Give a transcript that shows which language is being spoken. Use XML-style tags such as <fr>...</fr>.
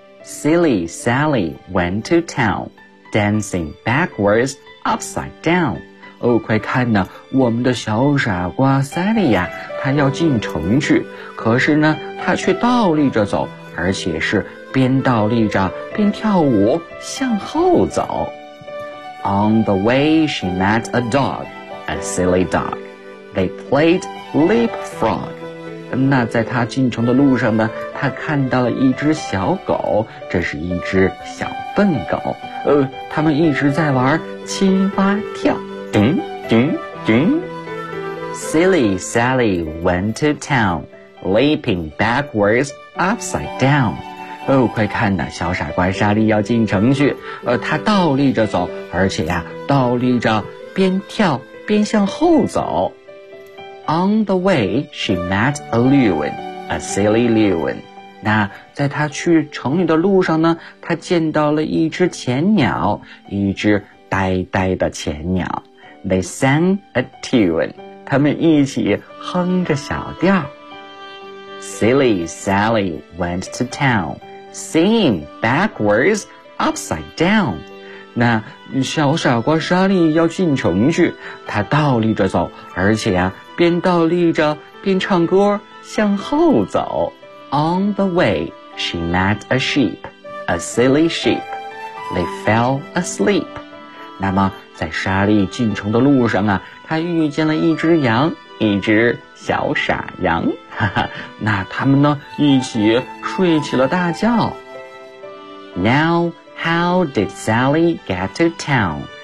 <en>Silly Sally went to town, dancing backwards, upside down.</en> <zh>哦，快看呐，我们的小傻瓜 Sally 呀，她要进城去，可是呢，她却倒立着走，而且是边倒立着边跳舞，向后走。</zh> <en>On the way, she met a dog, a silly dog. They played leapfrog.</en> <zh>那在他进城的路上呢，他看到了一只小狗，这是一只小笨狗。他们一直在玩青蛙跳。叮叮叮。</zh> <en>Silly Sally went to town, leaping backwards, upside down.</en> <zh>哦，快看呐，小傻瓜莎莉要进城去。他倒立着走，而且呀，倒立着边跳边向后走。</zh> <en>On the way, she met a loon, a silly loon.</en> <zh>那在她去城里的路上呢，她见到了一只浅鸟，一只呆呆的浅鸟。</zh> <en>They sang a tune.</en> <zh>他们一起哼着小调。</zh> <en>Silly Sally went to town, singing backwards, upside down.</en> <zh>那小傻瓜莎莉要进城去，她倒立着走，而且呀，边倒立着边唱歌，向后走。</zh> <en>On the way, she met a sheep, a silly sheep. They fell asleep.</en> <zh>那么在莎莉进城的路上啊，她遇见了一只羊，一只小傻羊。那他们呢，一起睡起了大觉。</zh> <en>Now,How did Sally get to town?</en>